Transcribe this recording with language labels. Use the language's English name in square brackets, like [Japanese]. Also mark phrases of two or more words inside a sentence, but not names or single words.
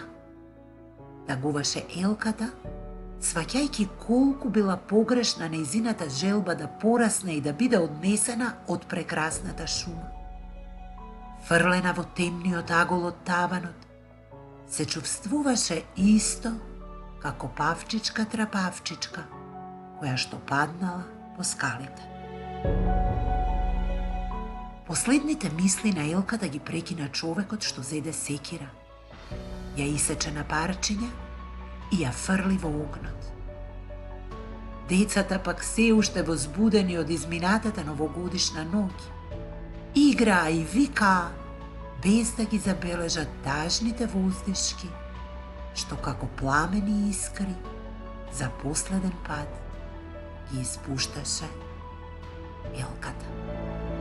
[Macedonian] Тагуваше елката, сваќајќи колку била погрешна нејзината желба да порасне и да биде однесена од прекрасната шума. Фрлена во темниот агол од таванот, се чувствуваше исто како павчичка трапавчичка, која што паднала по скалите. Последните мисли на Илка да ги прекина човекот што зеде секира, ја исече на парчиња и ја фрли во огнот. Децата пак се уште возбудени од изминатата новогодишна ноќ, играа и викаа, без да ги забележат тажните воздишки, што како пламени искри за последен пат ги испушташе Елката.